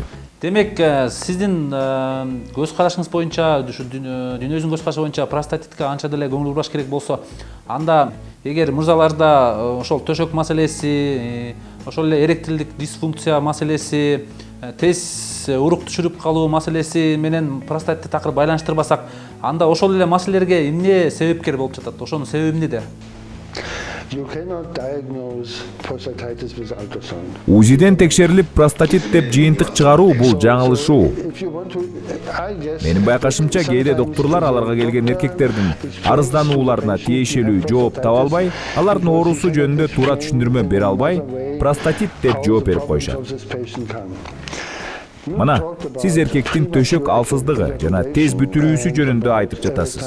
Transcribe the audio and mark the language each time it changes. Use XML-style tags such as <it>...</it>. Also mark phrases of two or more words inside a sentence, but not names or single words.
<ky>Демек, сиздин көз карашыңыз боюнча, дүйнөбүздүн көз карашы боюнча простатитке анча деле көңүл бурбаш керек болсо, анда эгер мырзаларда ошол төшөк маселеси, ошол эле эректилдик дисфункция маселеси, тез урук түшүрүп калуу маселеси менен простатитти такыр байланыштырбасак, анда ошол эле маселелерге эмне себепкер болуп жатат? Ошонун себеби эмнеде?</ky> <en>You cannot diagnose prostatitis with ultrasound.</en> <ky>УЗИден текшерилип простатит деп жыйынтык чыгаруу бул жаңылышуу.</ky> <en>If you want to, I guess.</en> <ky>Менин байкашымча кээде доктурлар аларга келген эркектердин арызданууларына тиешелүү жооп таба албай, алардын оорусу жөнүндө туура түшүндүрмө бере албай, простатит деп жооп берип коюшат. Мына, сиз эркектин төшөк алсыздыгы жана тез бүтүрүүсү жөнүндө айтып жатасыз.</ky>